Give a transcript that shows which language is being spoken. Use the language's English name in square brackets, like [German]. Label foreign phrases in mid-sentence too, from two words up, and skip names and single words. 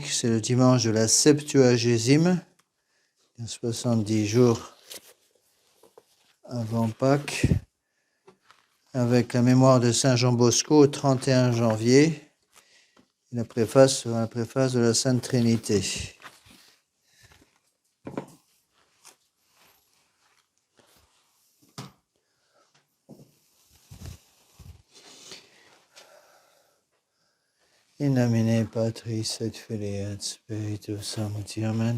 [French] C'est le dimanche de la Septuagésime, 70 jours avant Pâques, avec la mémoire de Saint Jean Bosco au 31 janvier, la préface de la Sainte Trinité. [Latin] In nomine Patris et Filii et Spiritus Sancti, Amen.